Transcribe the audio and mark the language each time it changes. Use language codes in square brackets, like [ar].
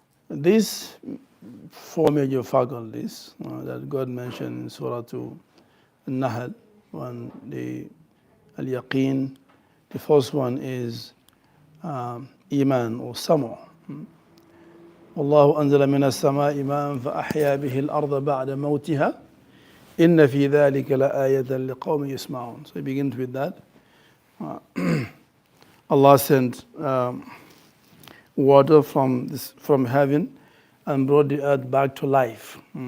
[en] These four major faculties that God mentioned in Surah Al-Nahl, one, the al-yaqeen. The first one is iman or sama'. [ar] والله أنزل من السماء ماء فأحيا به الأرض بعد موتها إن في ذلك لآية لقوم يسمعون. [en] So it begins with that. Allah sent water from heaven and brought the earth back to life.